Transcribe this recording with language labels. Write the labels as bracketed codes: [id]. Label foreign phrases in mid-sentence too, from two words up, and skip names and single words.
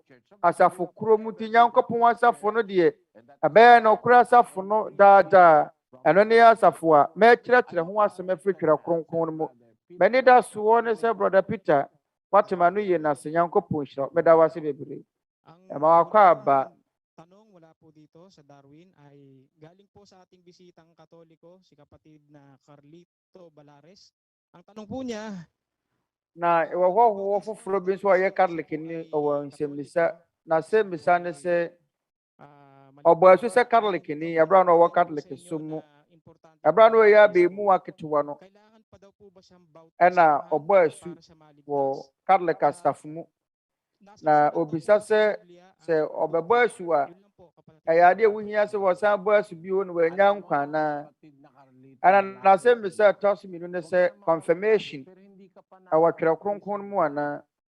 [ak] Asafo korɔ mu nti Nyankopɔn asafo no deɛ ɛbɛyɛ nokorɛ asafo no daadaa. Ɛno ne asafo a mɛkyerɛkyerɛ ho asɛm afiri Twerɛ Kronkron no mu. M'ani da soɔ ne sɛ Brother Peter watema no yie na sɛ Nyankopɔn hyira. Mɛda wo ase bebree. Ɛma wakɔ aba. [tl] Tanong mula po dito sa Darwin ay galing po sa ating bisitang Katoliko, si kapatid na Carlito Balares. Ang tanong po niya, [ak] na ɛwɔ hɔhoɔ foforɔ bi nso a ɔyɛ Catholic ni ɔwɔ nsɛmmisa na nsɛmmisa ne sɛ ɔbɔ asu sɛ Catholic ni ɛbra no ɔwɔ Catholic so mu ɛbra no ɔyɛ abɛɛmu aketewa no ɛna ɔbɔ asu wɔ Catholic asafo mu na obisa sɛ ɔbɛbɔ asu a ɛyɛ adeɛ wohia sɛ wɔsan bɔ asu bio no wɔanya nkwa anaa ɛna n'asɛmmisa ɛtɔ so mmienu ne sɛ confirmation ɛwɔ Twerɛ Kronkron mu anaa